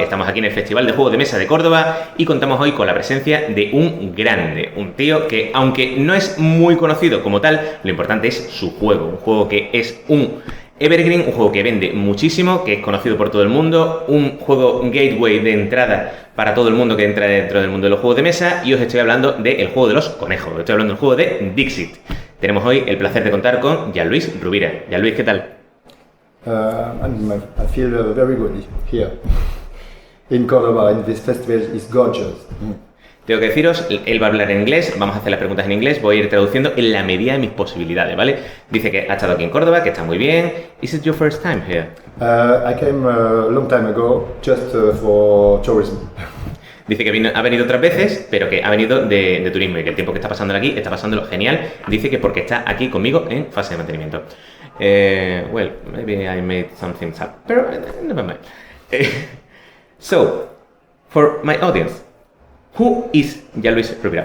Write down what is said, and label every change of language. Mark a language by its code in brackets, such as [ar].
[es] Estamos aquí en el Festival de Juegos de Mesa de Córdoba y contamos hoy con la presencia de un grande, un tío que, aunque no es muy conocido como tal, lo importante es su juego, un juego que es un evergreen, un juego que vende muchísimo, que es conocido por todo el mundo, un juego gateway de entrada para todo el mundo que entra dentro del mundo de los juegos de mesa, y os estoy hablando del juego de los conejos, estoy hablando del juego de Dixit. Tenemos hoy el placer de contar con Jean-Louis Roubira. Jean-Louis, ¿qué tal? [en] I feel very good here in Córdoba, and this festival is gorgeous. [es] Tengo que deciros, él va a hablar en inglés, vamos a hacer las preguntas en inglés, voy a ir traduciendo en la medida de mis posibilidades, ¿vale? Dice que ha estado aquí en Córdoba, que está muy bien. [en] Is it your first time here? I came a long time ago, just for tourism. [es] Dice que ha venido otras veces, pero que ha venido de turismo y que el tiempo que está pasando aquí está pasándolo genial. Dice que porque está aquí conmigo en fase de mantenimiento. [en] Well, maybe I made some things up, [es] pero [en] never mind. So, for my audience, who is Jean-Louis Roubira?